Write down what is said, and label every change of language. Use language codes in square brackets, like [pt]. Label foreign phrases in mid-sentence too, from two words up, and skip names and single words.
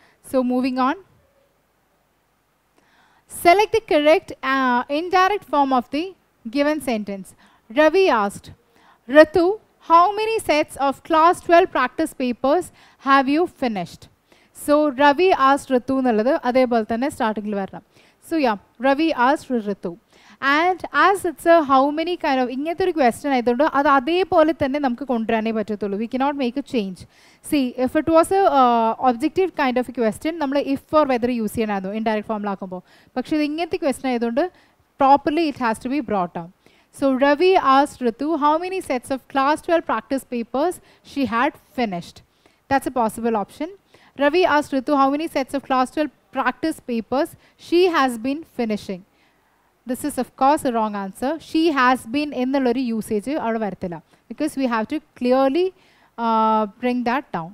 [en] So moving on, select the correct indirect form of the given sentence. Ravi asked, Ritu, how many sets of class 12 practice papers have you finished? So Ravi asked Ritu [ml] നല്ലത് അതുപോലെ തന്നെ starting ഇൽ വരണം. [en] So yeah, Ravi asked Ritu. And as it's a how many kind of [ml] ഇങ്ങനത്തെ ഒരു [en] question [ml] ആയിട്ടുണ്ട് അത് അതുപോലെ തന്നെ നമുക്ക് കൊണ്ടുവരാനേ പറ്റത്തുള്ളൂ. [en] We cannot make a change. See, if it was a objective kind of a question, nammal if or whether use cheyanadu indirect form laakkumbo. [ml] പക്ഷേ ഇത് ഇങ്ങനത്തെ [en] question ayidondu properly it has to be brought down. So Ravi asked Ritu how many sets of class 12 practice papers she had finished. That's a possible option. Ravi asked Ritu how many sets of class 12 practice papers she has been finishing. This is of course a wrong answer. She has been in the lorry usage because we have to clearly bring that down.